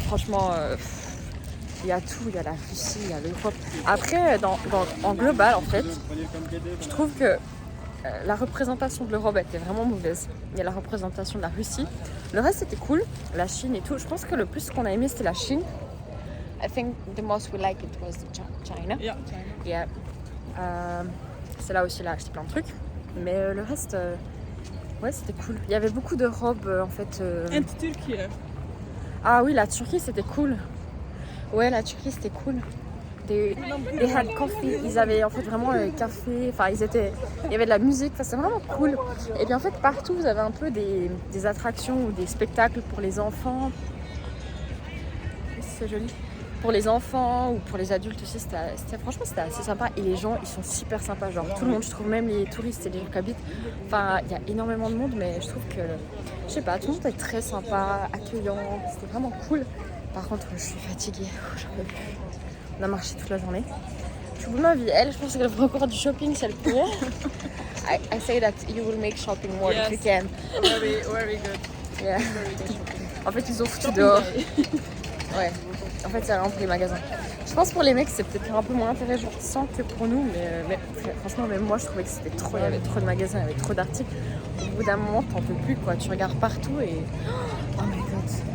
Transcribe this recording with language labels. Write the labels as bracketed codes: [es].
[fr] Franchement, il y a tout. Il y a la Russie, il y a l'Europe. Après, en global, en fait, je trouve que la représentation de l'Europe était vraiment mauvaise. Il y a la représentation de la Russie. Le reste, c'était cool. La Chine et tout. Je pense que le plus qu'on a aimé, c'était la Chine. [en] I think the most we liked it was China. Yeah, Yeah. [fr] C'est là aussi, là, acheté plein de trucs. Mais le reste, ouais, c'était cool. Il y avait beaucoup de robes, en fait. En Turquie. Ah oui, la Turquie, c'était cool. Ouais, la Turquie, c'était cool. [en] They had coffee. [fr] Ils avaient en fait vraiment le café. Enfin, il y avait de la musique. Enfin, c'est vraiment cool. Et bien en fait, partout, vous avez un peu des attractions ou des spectacles pour les enfants. C'est joli. Pour les enfants ou pour les adultes aussi, franchement, c'était assez sympa. Et les gens, ils sont super sympas. Genre, tout le monde, je trouve, même les touristes et les gens qui habitent. Enfin, il y a énormément de monde, mais je trouve que, je sais pas, tout le monde est très sympa, accueillant. C'était vraiment cool. Par contre, je suis fatiguée. J'en peux plus. On a marché toute la journée. Je suis au bout de ma vie. Elle, je pense qu'elle fera encore du shopping si elle peut. [en] I say that you will make shopping more if you can. Very, very good. Yeah. [fr] En fait, ils ont foutu dehors. Ouais. En fait, c'est vraiment pour les magasins. Je pense pour les mecs, c'est peut-être un peu moins intéressant que pour nous, mais franchement, même moi, je trouvais que c'était trop. Il y avait trop de magasins, il y avait trop d'articles. Au bout d'un moment, t'en peux plus, quoi. Tu regardes partout et. [en] Oh my god.